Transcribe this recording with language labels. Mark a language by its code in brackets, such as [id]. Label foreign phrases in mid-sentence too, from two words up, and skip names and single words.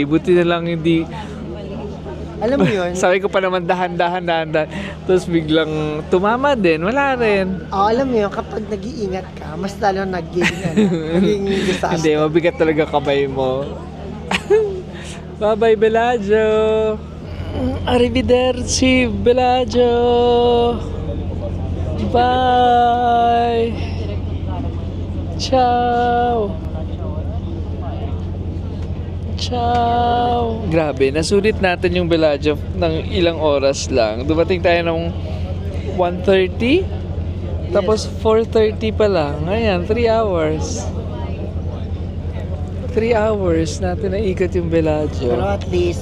[tl] Buti na lang hindi... Alam mo yun? Sabi ko pa naman dahan-dahan. Tapos biglang tumama din. Wala rin. Alam mo yun, kapag nag-iingat ka, mas lalo naging disaster. Hindi, mabigat talaga kamay mo. [en] Bye-bye, Bellagio. [it] Arrivederci, Bellagio. [en] Bye. [it] Ciao. Ciao. [tl] Grabe, nasulit natin yung Bellagio ng ilang oras lang. Dumating tayo ng 1:30. Tapos 4:30 pa lang. Ayan, 3 hours. 3 hours natin naikot yung Bellagio. Pero [en] at least,